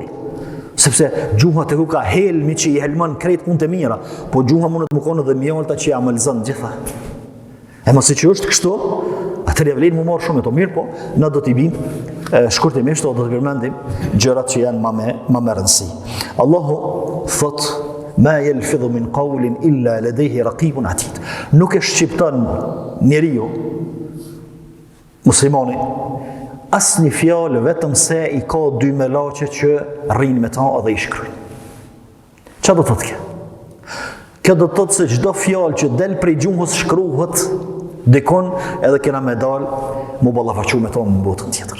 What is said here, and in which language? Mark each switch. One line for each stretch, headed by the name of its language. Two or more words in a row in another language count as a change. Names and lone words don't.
Albanian: Sepse gjuha të ka helmi që i helmon krejt punë të mira, po gjuha mund të më konë edhe mjalta që i amalzon gjitha. E mos që është kështu, atëherë vlen më marr shumë të mirë, po na do t'i bim shkurtimisht do të përmendim gjërat që janë më me rëndësi. Allahu thot
Arabic: ما يلفظ من قول إلا لديه رقيب عتيد.
Albanian: Nuk e shqipton njeriu muslimani asnjë fjalë vetëm se i ka dy melaçe që rrinë me ta dhe i shkruajnë. Çfarë do thotë kjo? Kjo do thotë se çdo fjalë që del prej gjuhës shkruhet dikon edhe kena me dal mu ballafaqu me tonë në botën tjetër.